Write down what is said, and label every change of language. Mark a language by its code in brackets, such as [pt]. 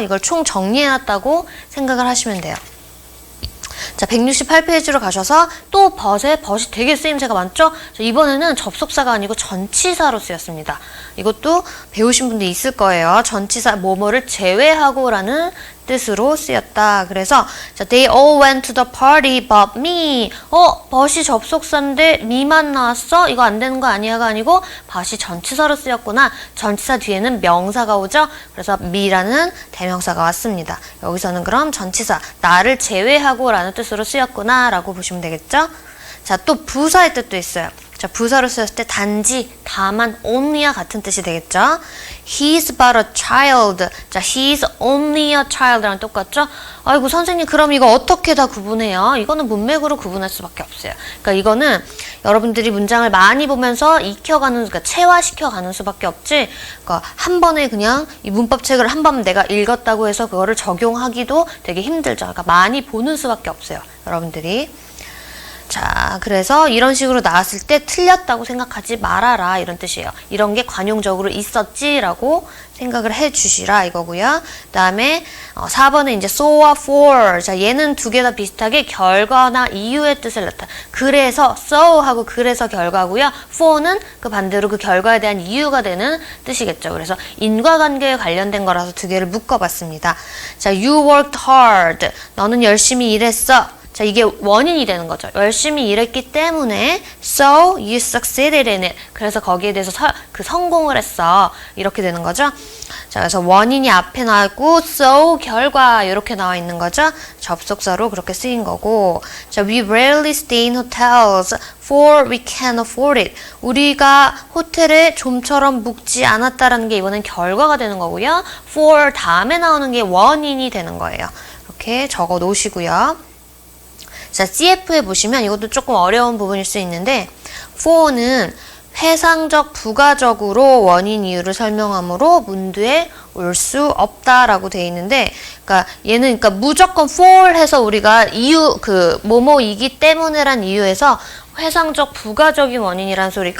[ko] 이걸 총 정리해놨다고 생각을 하시면 돼요. 자, 168페이지로 가셔서 또 but이 되게 쓰임새가 많죠? 자, 이번에는 접속사가 아니고 전치사로 쓰였습니다. 이것도 배우신 분들 있을 거예요. 전치사 뭐뭐를 제외하고 라는 뜻으로 쓰였다. 그래서 자, [en] they all went to the party but me. [ko] but이 접속사인데 me만 나왔어? 이거 안 되는 거 아니야가 아니고 but이 전치사로 쓰였구나. 전치사 뒤에는 명사가 오죠. 그래서 me라는 대명사가 왔습니다. 여기서는 그럼 전치사 나를 제외하고 라는 뜻으로 쓰였구나 라고 보시면 되겠죠. 자, 또 부사의 뜻도 있어요. 자, 부사로 쓰였을 때 단지, 다만, only와 같은 뜻이 되겠죠. [en] He's but a child. 자, he's only a child랑 [ko] 똑같죠? 아이고, 선생님, 그럼 이거 어떻게 다 구분해요? 이거는 문맥으로 구분할 수밖에 없어요. 그러니까 이거는 여러분들이 문장을 많이 보면서 익혀가는, 그러니까 체화시켜가는 수밖에 없지. 그러니까 한 번에 그냥 이 문법책을 한 번 내가 읽었다고 해서 그거를 적용하기도 되게 힘들죠. 그러니까 많이 보는 수밖에 없어요. 여러분들이. 자, 그래서 이런 식으로 나왔을 때 틀렸다고 생각하지 말아라 이런 뜻이에요. 이런 게 관용적으로 있었지라고 생각을 해주시라 이거고요. 그 다음에 4번은 이제 so와 for. 자, 얘는 두 개 다 비슷하게 결과나 이유의 뜻을 나타내. 그래서 so 하고 그래서 결과고요. for는 그 반대로 그 결과에 대한 이유가 되는 뜻이겠죠. 그래서 인과관계에 관련된 거라서 두 개를 묶어봤습니다. [en] 자, you worked hard. [ko] 너는 열심히 일했어. 자, 이게 원인이 되는 거죠. 열심히 일했기 때문에 [en] so you succeeded in it. [ko] 그래서 거기에 대해서 성공을 했어. 이렇게 되는 거죠. 자, 그래서 원인이 앞에 나왔고 so 결과 이렇게 나와 있는 거죠. 접속사로 그렇게 쓰인 거고. [en] 자, we rarely stay in hotels for we can't afford it. [ko] 우리가 호텔에 좀처럼 묵지 않았다라는 게 이번엔 결과가 되는 거고요. for 다음에 나오는 게 원인이 되는 거예요. 이렇게 적어 놓으시고요. 자, CF에 보시면 이것도 조금 어려운 부분일 수 있는데 for는 회상적 부가적으로 원인 이유를 설명하므로 문두에 올 수 없다라고 돼 있는데, 그러니까 얘는 그러니까 무조건 for 해서 우리가 이유 뭐뭐이기 때문에란 이유에서 회상적 부가적인 원인이란 소리.